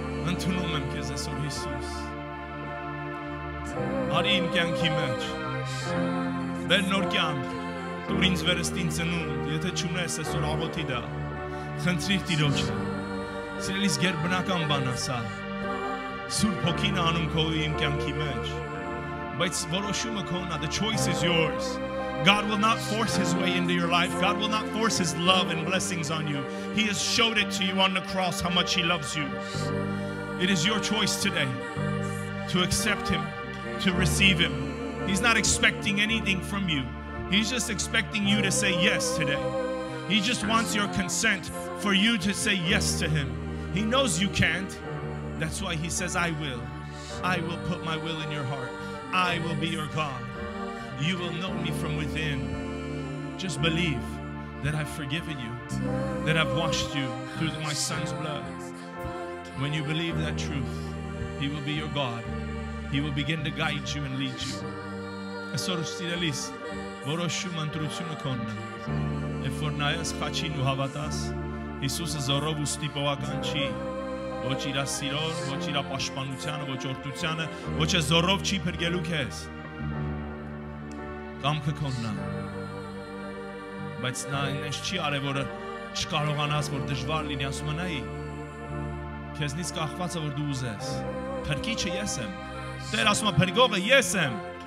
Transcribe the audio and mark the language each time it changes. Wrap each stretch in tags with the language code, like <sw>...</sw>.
<hy>ընդունում եմ քեզ այսօր Հիսուս արի իմ կյանքի մեջ բեր նոր կյանք Դուր ինձ վերստին ծնունդ, եթե չունես այսօր աղոթի դա, խնդրիր Տիրոջը, սիրելիս գերբնական բան ասա, Սուրբ Հոգին անում քո իմ կյանքի մեջ, Բայց որոշումը քոնն է,</hy> <en>the choice is yours. God will not force his way into your life. God will not force his love and blessings on you. He has showed it to you on the cross how much he loves you. It is your choice today to accept him, to receive him. He's not expecting anything from you. He's just expecting you to say yes today. He just wants your consent for you to say yes to him. He knows you can't. That's why he says, I will. I will put my will in your heart. I will be your God. You will know me from within. Just believe that I've forgiven you, that I've washed you through my son's blood. When you believe that truth, he will be your God. He will begin to guide you and lead you.</en> <hy>Այսօր սիրելիս, որոշում ընտրությունը քոնն է։ Երբ որ նայես խաչին ու հավատաս, Հիսուսը զորով ու ստիպողական չի, ոչ իր սիրով, ոչ իր պաշտպանությանը, ոչ օրհնությանը, ոչ է զորով չի փրկելու քեզ։ Կամքը քոնն է։ Բայց նա այնպես չի արել, որ չկարողանաս, որ դժվար լինի, ասում է նայի։ Քեզնից կախված է, որ դու ուզես։ Փրկիչը ես եմ։ Տեր ասում է փրկողը ես եմ։</hy>